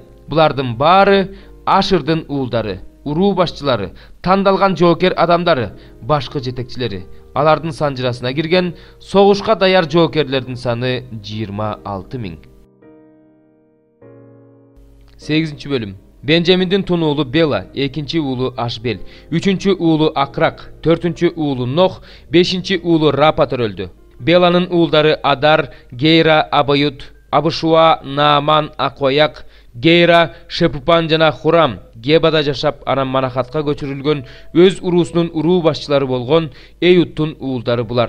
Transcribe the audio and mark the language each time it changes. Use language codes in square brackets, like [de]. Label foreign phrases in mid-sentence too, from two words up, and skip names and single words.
[ky] Булардын баары Ашырдын уулдары. Уруу башчылары, тандалган жоокер адамдары, башкы жетекчилери. Алардын санжырасына кирген согушка даяр жоокерлердин саны 26.000. 8 бөлүм. Бенжаминдин тун уулу Бела, экинчи уулу Ашбел, үчүнчү уулу Акрак, төртүнчү уулу Нох, бешинчи уулу Рапа төрөлдү. Беланын уулдары Адар, Гейра, Абают, Абышуа, Нааман, Акояк, Гейра, Шепупан жана Хурам, Гебада жашап анан Манакатка көчүрүлгөн өз уруусунун уруу башчылары болгон Эюттун уулдары булар.